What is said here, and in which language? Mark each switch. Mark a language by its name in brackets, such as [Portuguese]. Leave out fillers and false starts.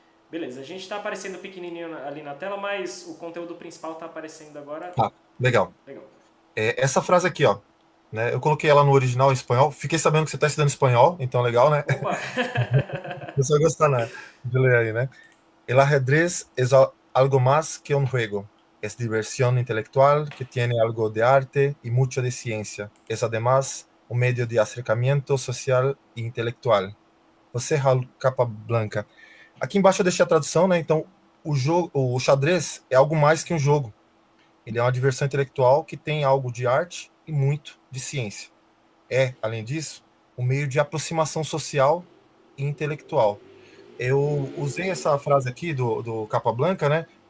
[Portuguese] Beleza, a gente tá aparecendo pequenininho ali na tela, mas o conteúdo principal tá aparecendo agora. Tá. Legal. Legal. Essa frase aqui, ó. Né, eu coloquei ela no original em espanhol. Fiquei sabendo que você está estudando espanhol, então legal, né? Opa! Você vai gostar, né, de ler aí, né? [Spanish] El ajedrez es algo más que un juego. Es diversión intelectual que tiene algo de arte y mucho de ciencia. Es además un medio de acercamiento social e intelectual. [Portuguese] Você, Raul Capablanca. Aqui embaixo eu deixei a tradução, né? Então, o xadrez é algo mais que um jogo. Ele é uma diversão intelectual que tem algo de arte e muito de ciência. Além disso, um meio de aproximação social e intelectual. Eu usei essa frase aqui do Capablanca, né?